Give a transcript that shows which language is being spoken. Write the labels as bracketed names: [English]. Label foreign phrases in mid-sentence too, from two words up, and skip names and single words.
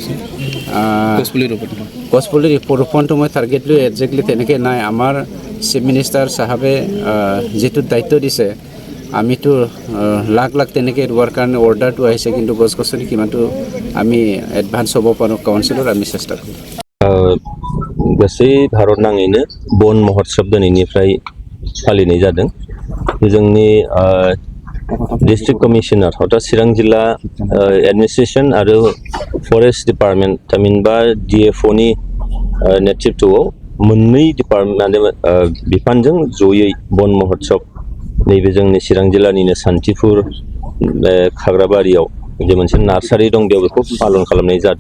[Assamese] গছপুলি ৰোপণটো মই টাৰ্গেট লৈ একজেক্টলি তেনেকৈ নাই। আমাৰ [English] chief minister [Assamese] চাহাবে যিটো দায়িত্ব দিছে, আমিতো লাখ তেনেকৈ ৰোৱাৰ কাৰণে অৰ্ডাৰটো আহিছে, কিন্তু গছ গছনি কিমানটো আমি এডভান্স হ'ব পাৰোঁ কাউন্সিলত আমি চেষ্টা কৰিম। [Bodo] गासै भारत नाङैनो बन महोत्सव दिनैनिफ्राय फालिनाय जादों। जोंनि [English] district commissioner [Bodo] अर्थात चिरां जिल्ला एडमिनिस्ट्रेशन आरो [English] forest department [Bodo] थामहिनबा डिएफअनि नेतृत्वआव मोननै डिपार्टमेन्ट बिफानजों जयै बन महोत्सव नैबे जोंनि चिरां जिल्लानिनो सान्थिपुर खाग्राबारियाव जे मोनसे नार्सारि दं, बेयाव बेखौ पालन खालामनाय जादों।